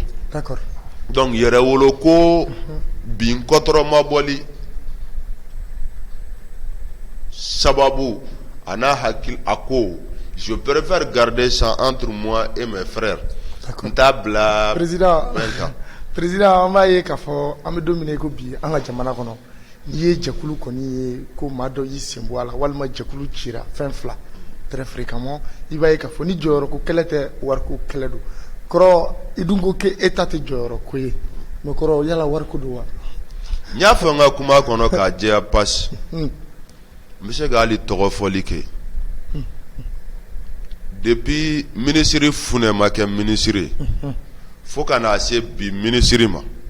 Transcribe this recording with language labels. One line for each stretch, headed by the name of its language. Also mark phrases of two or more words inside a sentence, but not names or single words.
French: D'accord.
Bambara: Donc yɛrɛwolo ko bin kɔtɔrɔmabɔli sababu a n'a hakili a ko
French: je préfère garder ça entre moi et mes frères. D'accord.
Bambara: N t'a bila Président, kan. président an b'a ye k'a fɔ an bɛ don min na i ko bi an ka jamana kɔnɔ n'i ye jɛkulu kɔni ye ko maa dɔ y'i sen bɔ a la walima jɛkulu cira fɛn fila
French: très fréquemment
Bambara: i b'a ye k'a fɔ ni jɔyɔrɔ ko kɛlɛ tɛ wariko kɛlɛ don kɔrɔ i dun ko ko eta tɛ jɔyɔrɔ ko ye mais kɔrɔ yala wariko don wa. N y'a fɔ n ka kuma kɔnɔ k'a jɛya pasi n bɛ se ka hali tɔgɔ fɔli kɛ
French: depuis ministre
Bambara: Funɛ ma kɛ ministre fo ka n'a se bi ministre ma